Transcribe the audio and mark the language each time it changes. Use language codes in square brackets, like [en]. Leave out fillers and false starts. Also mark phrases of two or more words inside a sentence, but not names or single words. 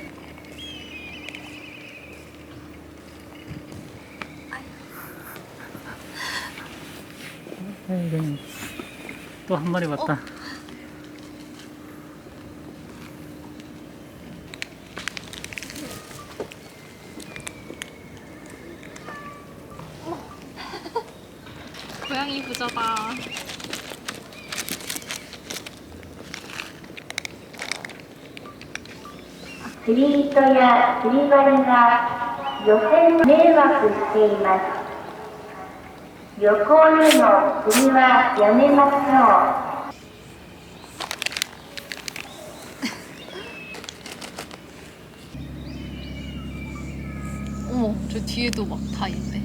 [ko] 또 한 마리 왔다. 고양이 부자다. [ja] 釣り糸や釣り針が漁船迷惑しています。漁港での釣りはやめましょう。 [ko] 어머, 저 뒤에도 막 다 있네.